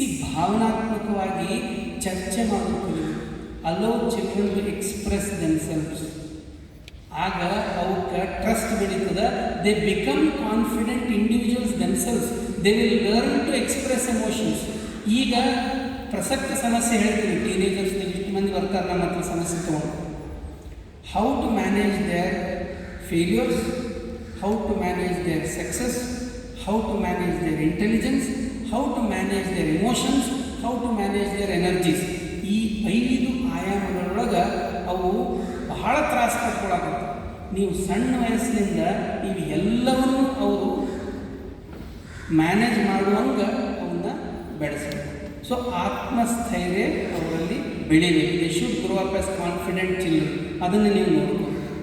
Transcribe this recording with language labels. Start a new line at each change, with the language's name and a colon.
Kannada: ಭಾವನಾತ್ಮಕವಾಗಿ ಚರ್ಚೆ ಮಾಡೋದು.
English: Allow children to express themselves.
Kannada: ಆಗ ಅವಕ್ಕೆ ಟ್ರಸ್ಟ್ ಬೆಳೀತದೆ.
English: They become confident individuals themselves. They will learn to express emotions.
Kannada: ಈಗ ಪ್ರಸಕ್ತ ಸಮಸ್ಯೆ ಹೇಳ್ತೀವಿ, ಟೀನೇಜರ್ಸ್ ಎಷ್ಟು ಮಂದಿ ಬರ್ತಾರೆ ನಮ್ಮ ಹತ್ರ ಸಮಸ್ಯೆ ತೊಗೊಂಡು.
English: how to manage their failures, how to manage their success, how to manage their intelligence, how to manage their emotions, how to manage their energies.
Kannada: ಈ 5 ಆಯಾಮಗಳೊಳಗೆ ಅವು ಬಹಳ ತ್ರಾಸ ಪಟ್ಕೊಳಕತ್ತೆ. ನೀವು ಸಣ್ಣ ವಯಸ್ಸಿನಿಂದ ಇವು ಎಲ್ಲವನ್ನೂ ಅವರು ಮ್ಯಾನೇಜ್ ಮಾಡುವಂಗೆ ಅವನ್ನ ಬೆಳೆಸಬೇಕು. ಸೊ ಆತ್ಮಸ್ಥೈರ್ಯ ಅವರಲ್ಲಿ ಬೆಳಿಬೇಕು.
English: They should grow up as confident children.
Kannada: ಅದನ್ನು ನೀವು ನೋಡ್ಕೊಂಡು.